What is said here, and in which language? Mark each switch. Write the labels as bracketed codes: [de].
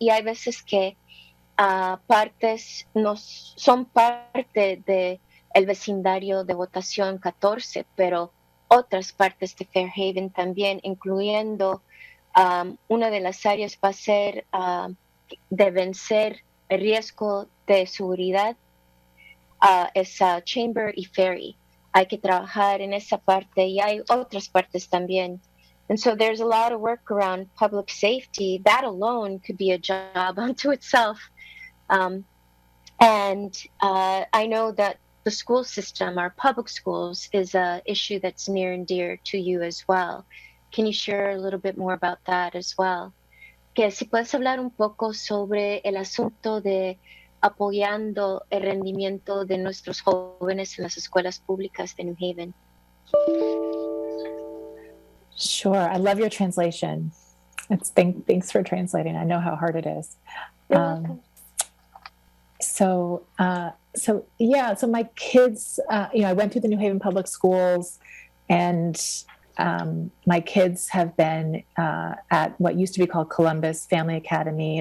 [es] Y hay veces que partes no son parte del vecindario de votación 14, pero otras partes de Fairhaven también, incluyendo una de las áreas va a ser de vencer el riesgo de seguridad es Chamber y Ferry. Hay que trabajar en esa parte y hay otras partes también. [en] And so there's a lot of work around public safety. That alone could be a job unto itself. And I know that the school system, our public schools, is an issue that's near and dear to you as well. Can you share a little bit more about that as well? [es] Que si puedes hablar un poco sobre el asunto de apoyando el rendimiento de nuestros jóvenes en las escuelas públicas de New Haven. [en] Sure. I love your translation. Thanks for translating. I know how hard it is. You're welcome. So my kids, I went through the New Haven public schools, and my kids have been at what used to be called Columbus Family Academy.